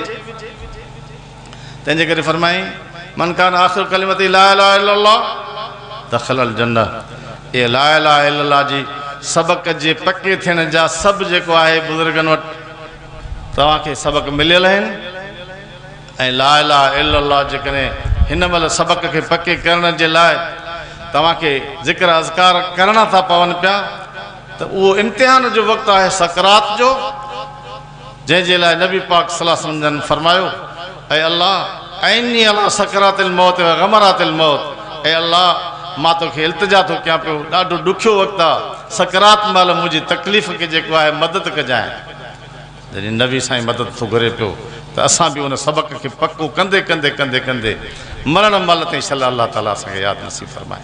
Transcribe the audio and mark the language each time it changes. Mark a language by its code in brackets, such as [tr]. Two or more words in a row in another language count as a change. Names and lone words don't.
[sd] तंहिंजे करे फरमाई [ar] من كان آخر كلمة لا إله إلا الله دخل الجنة. [sd] इहे [ar] لا إله إلا الله [sd] जी सबक़ जे पके थियण जा सभु जेको आहे बुज़ुर्गनि वटि तव्हांखे सबक़ मिलियल आहिनि। ऐं [ar] لا إله إلا الله [sd] जेकॾहिं हिन महिल सबक़ खे पके करण जे लाइ तव्हांखे ज़िक्र अज़कार करणा था पवनि पिया, त उहो इम्तिहान जो वक़्तु आहे सकरात जो, जंहिंजे लाइ नबी पाक [ar] صلى الله عليه وسلم [sd] जन फरमायो ऐं [ar] الله أعني على سكرات الموت وغمرات الموت, [sd] ऐं अल्लाह मां तोखे इल्तिजा थो कयां पियो, ॾाढो ॾुखियो वक़्तु आहे, सकरात महिल मुंहिंजी तकलीफ़ खे जेको आहे मदद कजांइ। जॾहिं नबी साईं मदद थो घुरे पियो त असां बि उन सबक़ खे पको कंदे कंदे कंदे कंदे मरण महिल ताईं इंशाअल्लाह अल्लाह ताला असांखे यादि नसीब फरमाए।